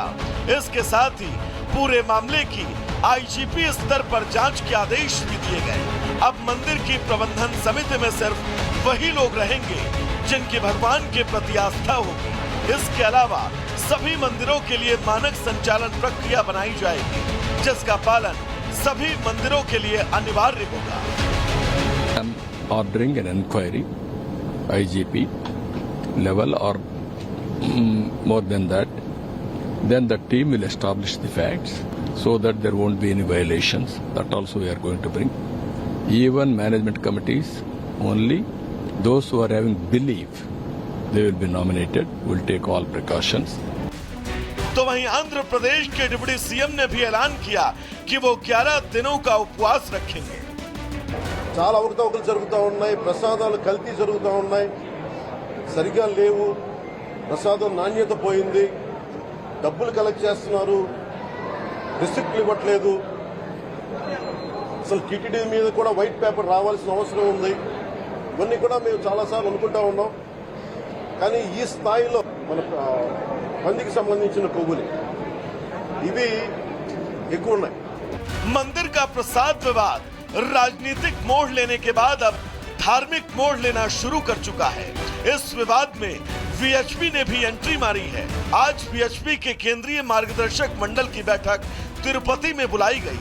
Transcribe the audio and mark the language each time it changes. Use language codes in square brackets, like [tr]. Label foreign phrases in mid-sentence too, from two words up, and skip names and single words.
[hi] इसके साथ ही पूरे मामले की आईजीपी स्तर पर जांच के आदेश भी दिए गए। अब मंदिर की प्रबंधन समिति में सिर्फ वही लोग रहेंगे जिनकी भगवान के प्रति आस्था होगी। इसके अलावा सभी मंदिरों के लिए मानक संचालन प्रक्रिया बनाई जाएगी, जिसका पालन सभी मंदिरों के लिए अनिवार्य होगा। [en] Ordering an inquiry, IGP level or more than that, then the team will establish the facts so that there won't be any violations. That also we are going to bring. Even management committees, only those who are having belief, they will be nominated. We'll take all precautions. [hi] तो वहीं आंध्र प्रदेश के डिप्टी सीएम ने भी ऐलान किया कि वो 11 दिनों का उपवास रखेंगे। [te] చాలా అవకతవకలు జరుగుతూ ఉన్నాయి, ప్రసాదాలు కల్తీ జరుగుతూ ఉన్నాయి, సరిగా లేవు, ప్రసాదం నాణ్యత పోయింది, డబ్బులు కలెక్ట్ చేస్తున్నారు, రిసిప్ట్లు ఇవ్వట్లేదు, అసలు టీటీడీ మీద కూడా వైట్ పేపర్ రావాల్సిన అవసరం ఉంది। ఇవన్నీ కూడా మేము చాలాసార్లు అనుకుంటా ఉన్నాం, కానీ ఈ స్థాయిలో మన పందికి సంబంధించిన కొవ్వులు ఇవి ఎక్కువ ఉన్నాయి। [hi] मंदिर का प्रसाद विवाद राजनीतिक मोड़ लेने के बाद अब धार्मिक मोड़ लेना शुरू कर चुका है। इस विवाद में वीएचपी ने भी एंट्री मारी है। आज वीएचपी के केंद्रीय मार्गदर्शक मंडल की बैठक तिरुपति में बुलाई गई।